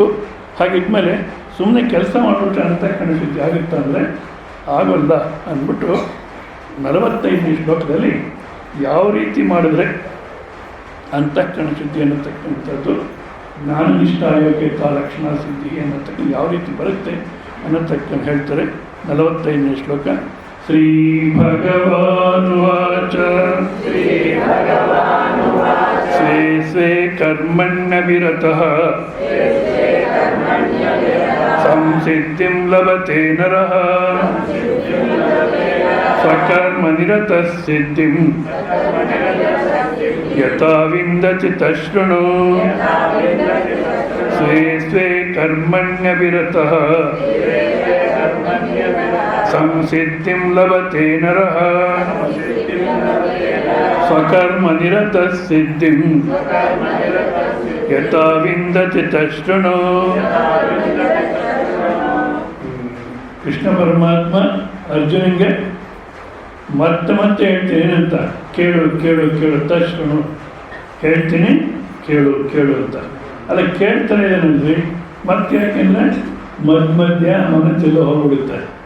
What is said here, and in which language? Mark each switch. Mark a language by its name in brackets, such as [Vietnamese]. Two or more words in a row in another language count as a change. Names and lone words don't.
[Kannada] ಹಾಗಿದ್ಮೇಲೆ ಸುಮ್ಮನೆ ಕೆಲಸ ಮಾಡಿಬಿಟ್ರೆ ಅಂತಃಕರಣ ಶುದ್ಧಿ ಆಗುತ್ತಾ ಅಂದರೆ ಆಗೋಲ್ಲ ಅಂದ್ಬಿಟ್ಟು 45ನೇ ಶ್ಲೋಕದಲ್ಲಿ ಯಾವ ರೀತಿ ಮಾಡಿದ್ರೆ ಅಂತಃಕರಣ ಶುದ್ಧಿ ಅನ್ನತಕ್ಕಂಥದ್ದು ಜ್ಞಾನನಿಷ್ಠ ಯೋಗ್ಯತಾ ಲಕ್ಷಣ ಸಿದ್ಧಿ ಅನ್ನತಕ್ಕಂಥ ಯಾವ ರೀತಿ ಬರುತ್ತೆ ಅನ್ನತಕ್ಕಂಥ ಹೇಳ್ತಾರೆ. [Sanskrit] 45ನೇ ಶ್ಲೋಕ. ಶ್ರೀ ಭಗವಾನುವಾಚ ಸ್ವೇ ಸ್ವೇ ಕರ್ಮಣ್ಯವಿರತಃ ಸಂಸಿದ್ಧಿಂ ಲಭತೆ ನರಃ ಸ್ವಕರ್ಮನಿರತಃ ಸಿದ್ಧಿಂ ಯಥಾ ವಿಂದತಿ ತಶೃಣು. ಸ್ವೇ ಸ್ವೇ ಕರ್ಮಣ್ಯವಿರತಃ ಸಂಸಿದ್ಧಿಂ ಲಭತೆ ನರಃ ಸ್ವಕರ್ಮನಿರತಃ ಸಿದ್ಧಿಂ ಯಥಾ ವಿಂದತಿ ತಶೃಣು. [Kannada] ಕೃಷ್ಣ ಪರಮಾತ್ಮ ಅರ್ಜುನಿಗೆ ಮತ್ತೆ ಮತ್ತೆ ಹೇಳ್ತೀನಿ ಏನಂತ, ಕೇಳು ಕೇಳು ಕೇಳು ತಶೃಣು, ಹೇಳ್ತೀನಿ ಕೇಳು ಕೇಳು ಅಂತ. ಅಲ್ಲ ಕೇಳ್ತಾನೆ ಏನಂದ್ರಿ ಮತ್ತೆ, ಯಾಕೆಂದರೆ ಮಧ್ಯ ಮನಸ್ಸೆಲ್ಲ ಹೋಗ್ಬಿಡುತ್ತೆ.